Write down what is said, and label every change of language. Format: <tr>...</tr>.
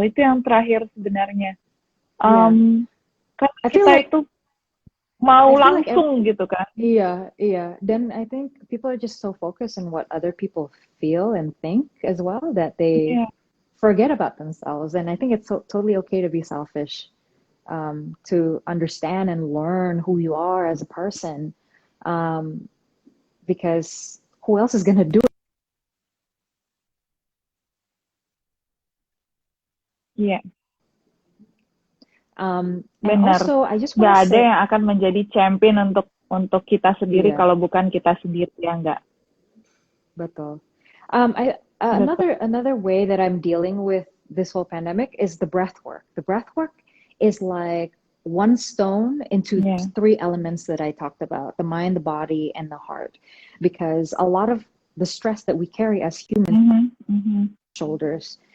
<id>Itu yang terakhir sebenarnya. Karena kita itu mau langsung gitu kan. Iya.</id> <en>Then I think people are just so focused on what other people feel and think as well that they forget about themselves. And I think it's totally okay to be selfish, to understand and learn who you are as a person, because who else is going to do it? And also, I just want to say,</en> <id>ada yang akan menjadi champion untuk kita sendiri kalau bukan kita sendiri, ya enggak? Betul.</id> <en>Another way that I'm dealing with this whole pandemic is the breath work. The breath work is like one stone into 3 elements that I talked about: the mind, the body, and the heart. Because a lot of the stress that we carry as humans shoulders.</en>